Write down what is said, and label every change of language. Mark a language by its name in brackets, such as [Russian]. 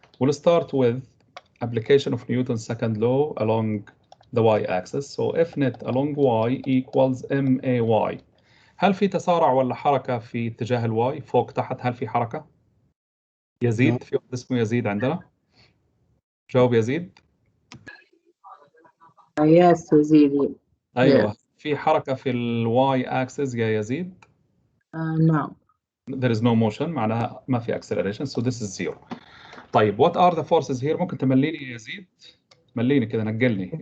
[English] We'll start with application of Newton's second law along the y-axis. So F net along y equals MAY. [Arabic] هل في تسارع ولا حركة في اتجاه الواي فوق تحت؟ هل في حركة؟ يزيد؟ في واحد اسمه يزيد عندنا؟ جاوب يزيد. يس يزيد. أيوه [English] Yes. [Arabic] في حركة في الواي axis يا يزيد. [English] No. There is no motion [Arabic] معناها ما في [English] acceleration, so this is zero. [Arabic] طيب [English] what are the forces here؟ [Arabic] ممكن تمليني يا يزيد؟ مليني كده نقلني.